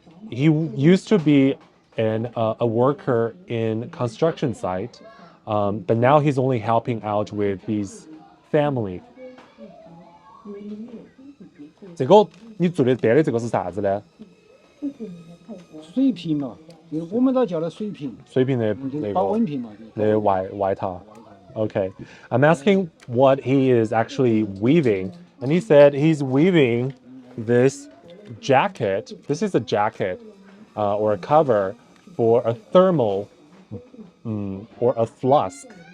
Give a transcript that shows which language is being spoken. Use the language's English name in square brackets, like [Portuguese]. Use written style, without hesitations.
[English] He used to be a worker in construction site, but now he's only helping out with his family. [Chinese] 这个你做的别的这个是啥子呢？水瓶嘛，我们都叫它水瓶。水瓶的保温瓶嘛。那外套。 [English] Okay, I'm asking what he is actually weaving, and he said he's weaving this jacket. This is a jacket or a cover for a thermal or a flask.